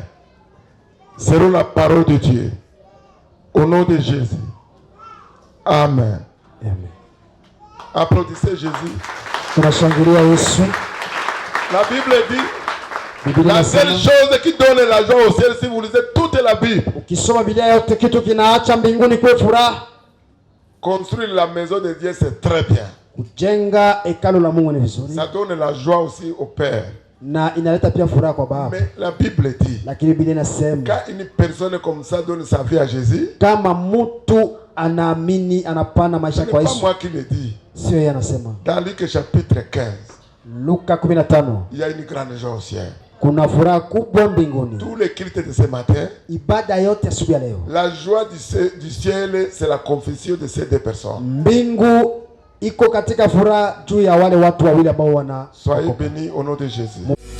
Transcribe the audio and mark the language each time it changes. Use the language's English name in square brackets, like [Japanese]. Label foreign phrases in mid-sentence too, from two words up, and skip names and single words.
[French] Selon la parole de Dieu. Au nom de Jésus. Amen. Amen. Applaudissez Jésus. [Swahili] Tunashangilia Yesu. [French] La Bible dit, [Swahili] Biblia [French] la seule [Swahili] inasema, [French] chose qui donne la joie au ciel, si vous lisez toute la Bible, [Swahili] ukisoma Biblia yote kitu kinaacha mbinguni kwa furaha. [French] construire la maison de Dieu, c'est très bien. [Swahili] Kujenga hekalu la Mungu ni vizuri. [French] Ça donne la joie aussi au Père. [Swahili] Na inaleta pia furaha kwa Baba. [French] Mais la Bible dit, [Swahili] Lakini Biblia inasema, [French] quand une personne comme ça donne sa vie à Jésus, [Swahili] kama mtu anaamini anapana maisha [French] ce n'est [Swahili] kwa [French] pas [Swahili] Yesu, [French] moi qui le dis. [Swahili] sio yeye anasema. [French] Dans Luc chapitre 15, [Swahili] Luka 15, [French] il y a une grande joie au ciel. [Swahili] kuna furaha kubwa mbinguni. [French] Tous les cultes de ce matin, [Swahili] Ibada yote asubuhi ya leo, [French] la joie du ciel, c'est la confession de ces deux personnes. [Swahili] mbingu iko katika furaha juu ya wale watu wawili ambao wana. [French] Soyez bénis au nom de Jésus.